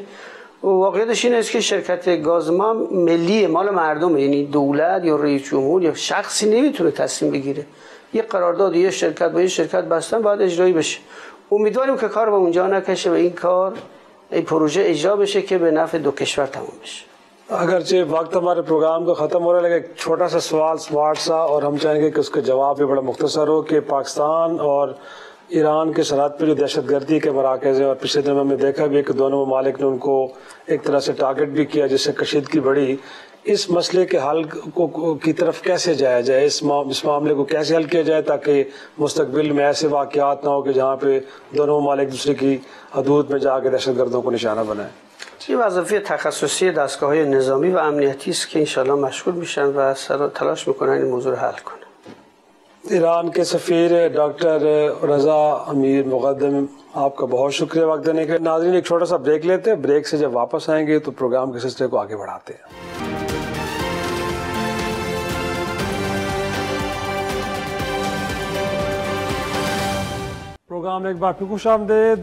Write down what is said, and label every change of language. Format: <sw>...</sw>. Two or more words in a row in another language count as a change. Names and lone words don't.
<fa>واقعیتش این است که شرکت گاز ما ملی، مال مردمه، یعنی دولت یا رئیس جمهور یا شخصی نمیتونه تصمیم بگیره. یه قرارداد یه شرکت با یه شرکت بستن باید اجرایی بشه. امیدواریم که کار به اونجا نکشه و این پروژه اجرا بشه که به نفع دو کشور تمام بشه.</fa> <ur>اگرچہ وقت ہمارے پروگرام کا ختم ہو رہا ہے، لیکن ایک چھوٹا سا سوال سمارٹ سا، اور ہم چاہیں گے کہ اس کا جواب بھی بڑا مختصر ہو کہ پاکستان اور ایران کے سرحد پہ جو دہشت گردی کے مراکز ہیں، اور پچھلے دنوں میں ہم نے دیکھا بھی ہے کہ دونوں ممالک نے ان کو ایک طرح سے ٹارگٹ بھی کیا جس سے کشیدگی بڑھی، اس مسئلے کے حل کی طرف کیسے جایا جائے، اس معاملے کو کیسے حل کیا جائے تاکہ مستقبل میں ایسے واقعات نہ ہو کہ جہاں پہ دونوں ممالک دوسرے کی حدود میں جا کے دہشت گردوں کو نشانہ بنائیں؟</ur> <fa>این وظیفه تخصصی دستگاه‌های نظامی و امنیتی است که انشالله مشغول میشن و تلاش میکنن این موضوع رو حل کنن.</fa> <ur>ایران کے سفیر ڈاکٹر رضا امیر مقدم، آپ کا بہت شکریہ وقت دینے کے. ناظرین ایک چھوٹا سا بریک لیتے ہیں، بریک سے جب واپس آئیں گے تو پروگرام کے سلسلے کو آگے بڑھاتے ہیں. پروگرام ایک بار پھر خوش آمدید.</ur>